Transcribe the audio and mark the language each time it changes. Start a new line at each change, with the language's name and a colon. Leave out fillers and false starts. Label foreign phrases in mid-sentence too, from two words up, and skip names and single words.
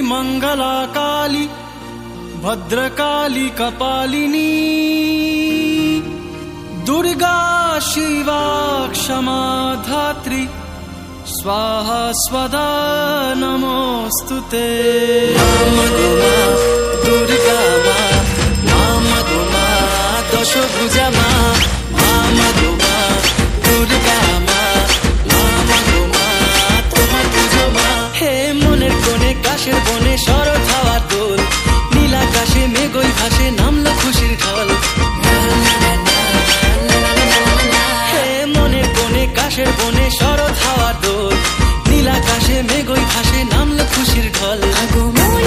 Sanskrit: मंगला काली भद्रकाली कपालिनी दुर्गा शिवा क्षमा धात्री स्वाहा स्वदा नमोस्तुते।
Bangla: মামগো মা দুর্গা মা মামগো মা দশভুজা মা মামগো মা দুর্গা মা মামগো মা তোমার পুজো মা। হে মনের কোণে কাশের বনে শরৎ হাওয়ার দোল নীল আকাশে মেঘই ভাসে নামলো খুশির ঢল। হে মনের কোণে কাশের বনে শরৎ হাওয়ার দোল নীল আকাশে মেঘই ভাসে নামলো খুশির ঢল।